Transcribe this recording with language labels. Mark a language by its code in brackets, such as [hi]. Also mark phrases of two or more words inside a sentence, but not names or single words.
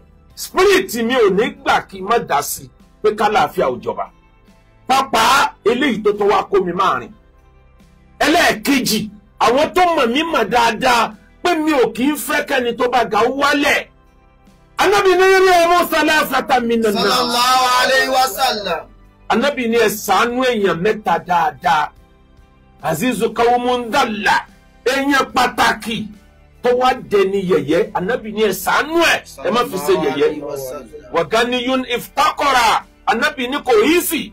[yo] Spirit mi ò ní gbà kí má dá sí pé kálàáfíà ó jọba. Pápá eléyìí tó wá kó mi máa rìn. Ẹlẹ́ẹ̀kejì, àwọn tó mọ̀ mí mọ̀ dáadáa pé mi ò kì í fẹ́ kẹ́ni tó bá ga wálẹ̀. Ànábì ní rí ọmọ [ar] ثلاثة من الناس. صلى الله عليه وسلم. [yo] Ànábì ní ẹ ṣàánú èèyàn mẹ́ta dáadáa. [ar] عزيز قوم ذل. [yo] Èèyàn pàtàkì tó wá dẹni yẹ̀yẹ́. Ànábì ní ẹ ṣàánú ẹ má fi ṣe yẹ̀yẹ́. [ar] وغني افتقر. [yo] Ànábì ní kò easy.